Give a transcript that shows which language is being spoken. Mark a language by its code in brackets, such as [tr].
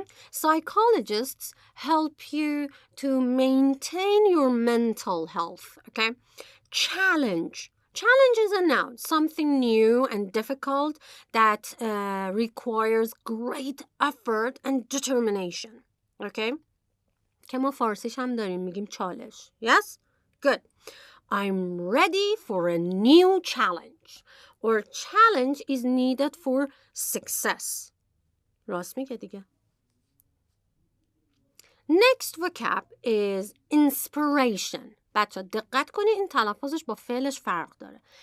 [en] Psychologists help you to maintain your mental health, okay? Challenge is a noun, something new and difficult that requires great effort and determination, okay? [fa] که ما فارسیش هم داریم میگیم چالش. [en] Yes? Good. I'm ready for a new challenge. Or challenge is needed for success. [fa] راست میگه دیگه. [en] Next vocab is inspiration. [fa] بچه دقت کنید این تلفظش با فعلش فرق داره.